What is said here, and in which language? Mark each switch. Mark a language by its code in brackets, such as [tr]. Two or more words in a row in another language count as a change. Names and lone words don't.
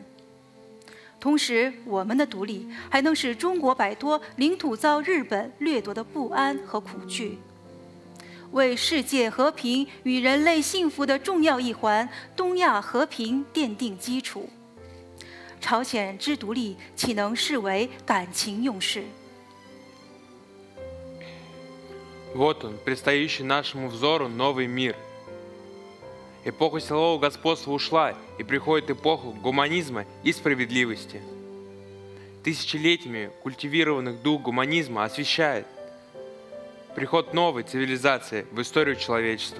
[zh] 同时，我们的独立还能使中国摆脱领土遭日本掠夺的不安和苦惧，为世界和平与人类幸福的重要一环——东亚和平奠定基础。朝鲜之独立岂能视为感情用事？ [ru] Вот он, предстоящий нашему взору новый мир. Эпоха силового господства ушла, и приходит эпоха гуманизма и справедливости. Тысячелетиями культивированный дух гуманизма освещает приход новой цивилизации в историю человечества.